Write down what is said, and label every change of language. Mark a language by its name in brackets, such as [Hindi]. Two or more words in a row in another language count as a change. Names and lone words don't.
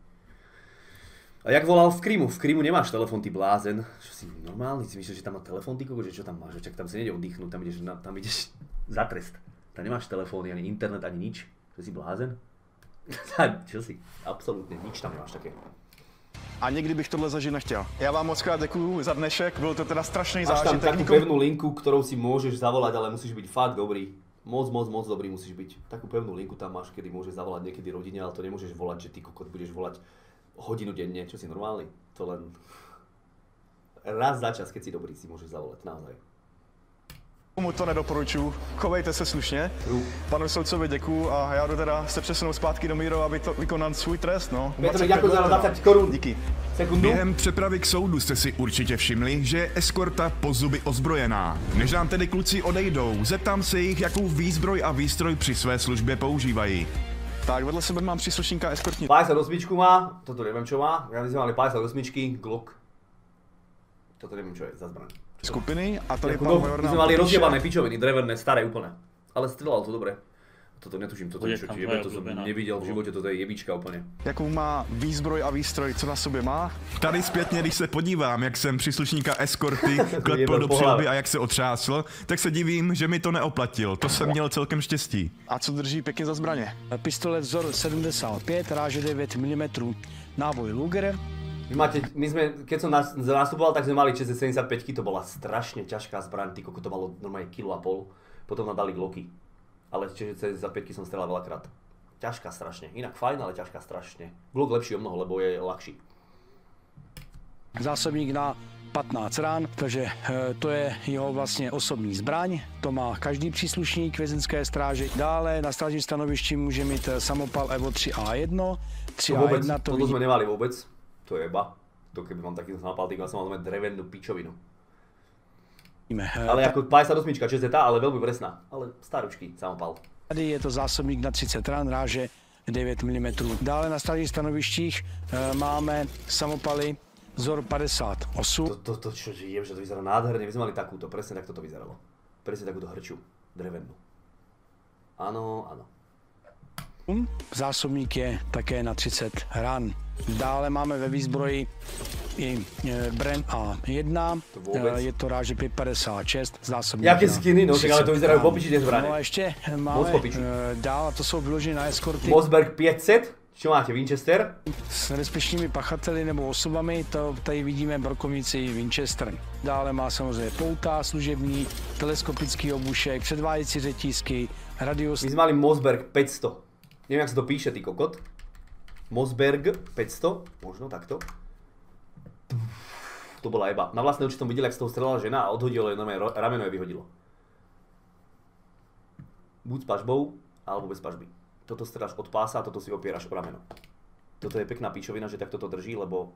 [Slovak] A jak volal v Krymu? V Krymu nemáš telefón, ty blázen. Čo si normálny? Si myslíš, že tam má telefón, ty koko? Že čo tam máš? Čak tam si nejde oddychnúť, tam ideš za trest. Tam nemáš telefóny, ani internet, ani nič. Čo si blázen? Čo si? Absolútne nič tam nemáš také. [Czech] A nikdy bych tohle zažít nechtěl. Já vám moc krát děkuju za dnešek, byl to teda strašný zážitek. zážitek. [Slovak] Máš tam takú pevnú linku, ktorou si môžeš zavolať, ale musíš byť fakt dobrý. Moc dobrý musíš byť. Takú pevnú linku tam máš, kedy môžeš zavolať niekedy rodine, ale to nemôžeš volať, že ty kokot budeš volať hodinu denne, čo si normálny. To len raz za čas, keď si dobrý, si môžeš zavolať, naozaj. [Czech] Komu to nedoporučuji, chovejte se slušně. Panu soudcovi děkuju a já jdu teda se přesunout zpátky do Mírova, aby to vykonal svůj trest, no. Petr, děkuji za 20 korun. Díky. Sekundu. Během přepravy k soudu jste si určitě všimli, že je eskorta po zuby ozbrojená. Než nám tedy kluci odejdou, zeptám se jich, jakou výzbroj a výstroj při své službě používají. Tak, vedle sebe mám příslušníka eskortní. [Slovak] 58 má, toto neviem čo má, ja my sme mali 58, Glock. Toto neviem čo je za zbraň. [Czech] Skupiny a tady pan major nám. [Slovak] My sme mali rozjebané pičoviny, drevené, staré úplne. Ale strelalo to dobre. Toto netuším, toto niečo či jebe, to som nevidel v živote, toto je jebička úplně. [Czech] Jakou má výzbroj a výstroj, co na sobě má? Tady zpětně, když se podívám, jak jsem příslušníka eskorty klepl do přilby a jak se otřásl, tak se divím, že mi to neoplatil. To jsem měl celkem štěstí. A co drží pěkně za zbraně? Pistolet vzor 75, ráže 9 mm, náboj Luger. [Slovak] My sme, keď som nastupoval, tak sme mali 675, to bola strašne ťažká zbraň, ty koko, to malo normálne 1,5 kg, potom nám dali Glocky. Ale čiže za 5 som strelal veľakrát. Ťažká strašne. Inak fajn, ale ťažká strašne. Glock lepší o mnoho, lebo je ľahší. [Czech] Zásobník na 15 rán, takže to je jeho vlastně osobní zbraň. To má každý příslušník vězenské stráže. Dále na strážním stanovišti může mít samopal Evo 3A1. [Slovak] 3A1 to vidí... sme nemali vôbec. To je jeba. To keby mám taký samopal, tak som mal drevenú pičovinu. Ale jako 58, ČZT, ale velmi presná, ale staručký samopal. [Czech] Tady je to zásobník na 30 rán, ráže 9 mm. Dále na stálých stanovištích máme samopaly vzor 58. [Slovak] To čo žijem, že to vyzerá nádherne, my sme mali takúto, presne takto to vyzeralo. Presne takúto hrču, drevennú. Áno, áno. [Czech] Zásobník je také na 30 ran. Dále máme ve výzbroji i Bren A1, je to ráže 556, zásobník. [Slovak] Jaké skiny, no, tak ale to vyzerajú popiči tie zbraně. [Czech] No a ještě máme dál, a to jsou vyložené na eskorty. [Slovak] Mossberg 500, čo máte, Winchester? [Czech] S nebezpečnými pachateli nebo osobami, to tady vidíme brokovnici Winchester. Dále má samozřejmě pouta služební, teleskopický obušek, předváděcí řetízky, radius. [Slovak] My jsme mali Mossberg 500. [Czech] Nevím, jak se to píše, ty kokot. [Slovak] Mossberg 500, možno takto. To bola jeba. Na vlastné oči som videl, jak z toho strelala žena a odhodilo je, rameno je vyhodilo. Buď s pažbou, alebo bez pažby. Toto streláš od pása a toto si opieraš o rameno. Toto je pekná píčovina, že takto to drží, lebo...